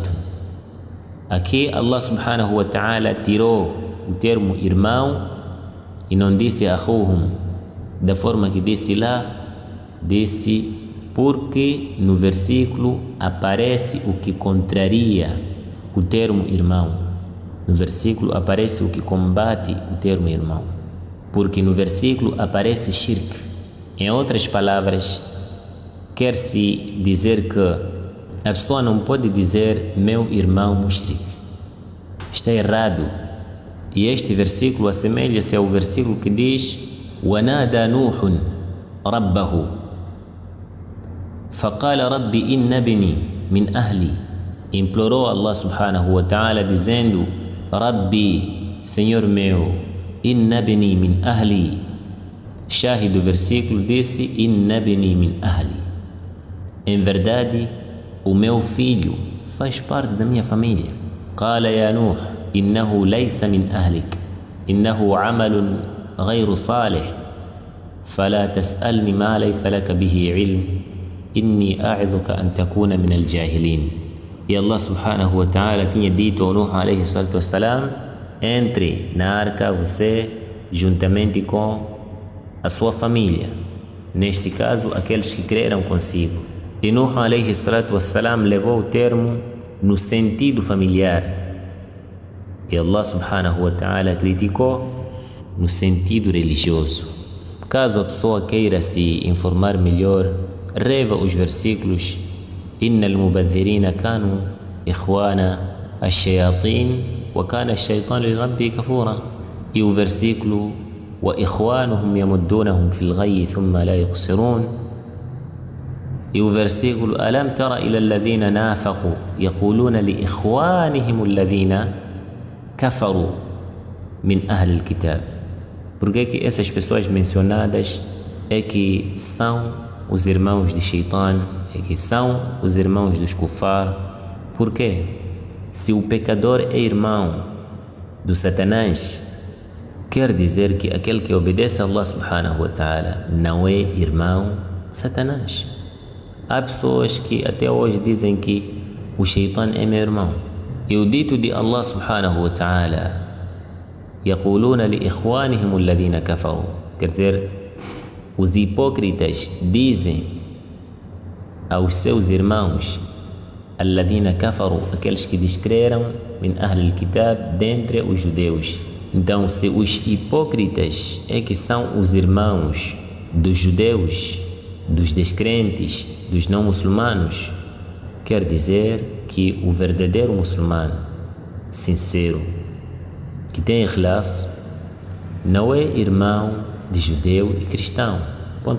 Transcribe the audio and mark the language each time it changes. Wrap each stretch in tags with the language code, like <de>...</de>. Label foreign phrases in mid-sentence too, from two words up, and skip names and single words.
<pt>Aqui Allah</pt> <ar>سبحانه وتعالى</ar> <pt>tirou o termo irmão e não disse أخوهم da forma que disse lá, disse porque no versículo aparece o que contraria o termo irmão. No versículo aparece o que combate o termo irmão, porque no versículo aparece shirk. Em outras palavras, quer-se dizer que a pessoa não pode dizer meu irmão mushrik. Está errado. E este versículo assemelha-se ao versículo que diz</pt> <ar>ونادى نوح ربه فقال ربي إن ابني من أهلي.</ar> <pt>Implorou Allah</pt> <ar>سبحانه وتعالى</ar> <pt>dizendo: Rabbi, Senhor meu,</pt> <ar>إن ابني من أهلي.</ar> <pt>Shahid do versículo disse</pt> <ar>إن ابني من أهلي.</ar> <pt>Em verdade, o meu filho faz parte da minha família.</pt> <ar>قال يا نوح إنه ليس من أهلك إنه عمل غير صالح فلا تسألني ما ليس لك به علم إني أعظك أن تكون من الجاهلين.</ar> <pt>E Allah</pt> <ar>سبحانه وتعالى</ar> <pt>tinha dito ao Nuh</pt> <ar>عليه الصلاة والسلام:</ar> <pt>entre na arca você juntamente com a sua família, neste caso aqueles que creram consigo. E Nuh</pt> <ar>عليه الصلاة والسلام</ar> <pt>levou o termo no sentido familiar, e Allah</pt> <ar>سبحانه وتعالى</ar> <pt>criticou no sentido religioso. Caso a pessoa queira se informar melhor, reva os versículos</pt> <ar>إن المبذرين كانوا إخوان الشياطين وكان الشيطان لربه كفورا.</ar> <pt>E o versículo</pt> <ar>وإخوانهم يمدونهم في الغي ثم لا يقصرون.</ar> <pt>E o versículo</pt> <ar>ألم تر إلى الذين نافقوا يقولون لإخوانهم الذين كفروا من أهل الكتاب.</ar> <pt>Porque que essas pessoas mencionadas é que são os irmãos de Shaitan, é que são os irmãos dos kufar. Por quê? Se o pecador é irmão do Satanás, quer dizer que aquele que obedece a Allah</pt> <ar>سبحانه وتعالى</ar> <pt>não é irmão do Satanás. Há pessoas que até hoje dizem que o Shaitan é meu irmão. E o dito de Allah</pt> <ar>سبحانه وتعالى يقولون لإخوانهم الذين كفروا,</ar> <pt>quer dizer, os hipócritas dizem aos seus irmãos,</pt> <ar>الذين كفروا,</ar> <pt>aqueles que descreram,</pt> <ar>من أهل الكتاب,</ar> <pt>dentre os judeus. Então, se os hipócritas é que são os irmãos dos judeus, dos descrentes, dos não muçulmanos, quer dizer que o verdadeiro muçulmano, sincero, que tem ikhlas, não é irmão de judeu e cristão.</pt>